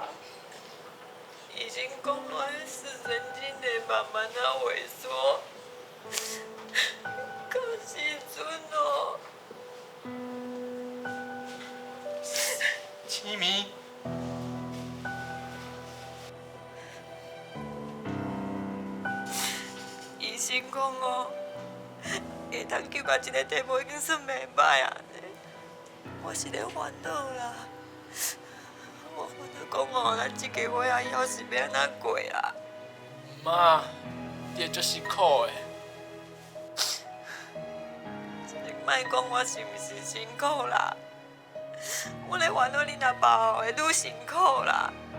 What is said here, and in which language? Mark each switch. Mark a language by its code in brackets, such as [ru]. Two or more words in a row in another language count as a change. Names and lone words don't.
[nan] 医生讲我的视神经会慢慢啊萎缩，到时阵哦，青咪，医生讲会通救到这个地步已经算袂歹啊！我是咧烦恼啦，我烦恼讲咱这个月啊以后是要安怎过啊？妈，你会足辛苦的。你莫讲我是毋是辛苦啦，我咧烦恼恁阿爸会愈辛苦啦。